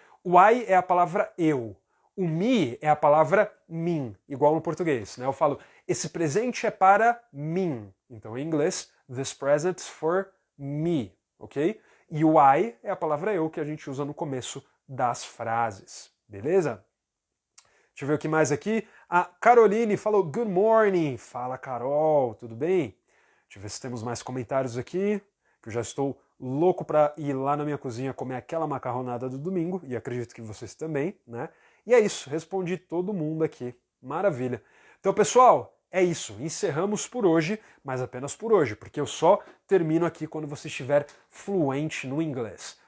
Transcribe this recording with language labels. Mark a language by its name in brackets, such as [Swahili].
[Portuguese] O I é a palavra eu. O me é a palavra mim, igual no português, né? Eu falo, esse presente é para mim. Então, em inglês, [English] this present's for me, ok? [Portuguese] E o I é a palavra eu que a gente usa no começo das frases, beleza? Deixa eu ver o que mais aqui. A Caroline falou, [English] good morning. [Portuguese] Fala, Carol, tudo bem? Deixa eu ver se temos mais comentários aqui, que eu já estou louco para ir lá na minha cozinha comer aquela macarronada do domingo, e acredito que vocês também, né? E é isso, respondi todo mundo aqui. Maravilha. Então, pessoal, é isso. Encerramos por hoje, mas apenas por hoje, porque eu só termino aqui quando você estiver fluente no inglês.